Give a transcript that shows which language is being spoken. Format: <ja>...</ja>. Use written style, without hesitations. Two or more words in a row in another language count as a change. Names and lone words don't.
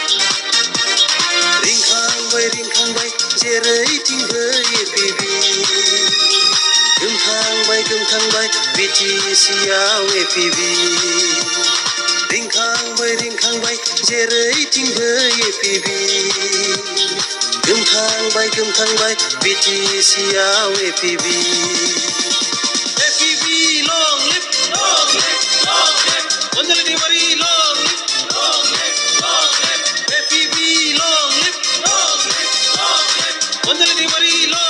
<brx>रिंखांबाय जेरैथिंबो FEV गोमखांबाय BTC-आव FEV रिंखांबाय जेरैथिंबो FEV गोमखांबाय BTC-आव FEV</brx> <en>FEV long live, Anjaladi Marie long live, FEV long live, Anjaladi Marie</en>